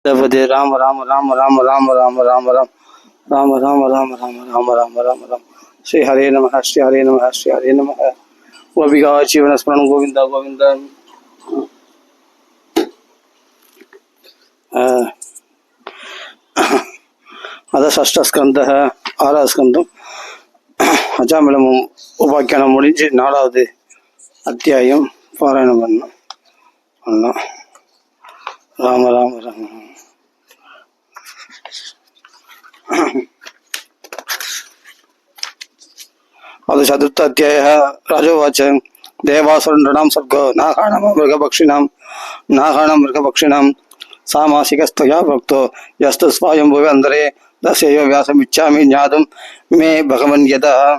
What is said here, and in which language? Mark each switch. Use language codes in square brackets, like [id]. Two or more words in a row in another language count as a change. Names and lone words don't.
[sa] जपदे राम राम राम राम राम राम राम राम राम राम राम राम राम राम राम राम श्री हरे नमः श्री हरे नमः श्री हरे नमः गोपिका जीवन स्मरण गोविंद गोविंद अद षष्ठ स्कंद आराவது [ta] ஸ்கந்தம் அஜாமிலம் உபாக்கியானம் முடிஞ்சு 4வது அத்தியாயம் பாராயணம் பண்ணோம். [sa] राम राम राम अद चतुर्थ अध्याय राजोवाच देवासुरनृणां सर्गो नागाणां मृगपक्षिणां सामासिकस्तया भक्तो यस्तु स्वायंभुवे अंतरे दस्यैव व्यासमिच्छामि ज्ञातुं मे भगवन् यदा